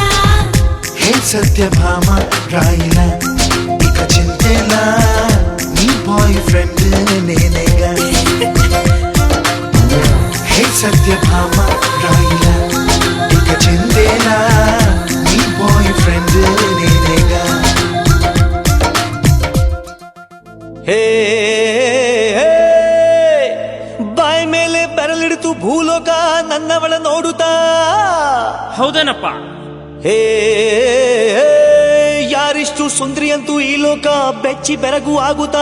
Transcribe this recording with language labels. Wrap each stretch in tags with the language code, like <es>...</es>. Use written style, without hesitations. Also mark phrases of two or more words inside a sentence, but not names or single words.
<te>హే సత్యభామ రాయిలా ఇక చింతేలా నీ</te> <en>boy friend</en> <te>నేనేగా హే సత్యభామ రాయిలా ఇక చింతేలా నీ</te> <en>boy friend</en> <te>నేనేగా</te> <kn>ಹೇ ಬಾಯ್ ಮೇಲೆ ಬೆರಳಿಡಿತು ಭೂಲೋಕ ನನ್ನವಳ ನೋಡುತ್ತಾ ಹೌದೇನಪ್ಪ. ಹೇ ಯಾರಿಷ್ಟು ಸುಂದ್ರಿ ಅಂತೂ ಈ ಲೋಕ ಬೆಚ್ಚಿ ಬೆರಗು ಆಗುತ್ತಾ</kn>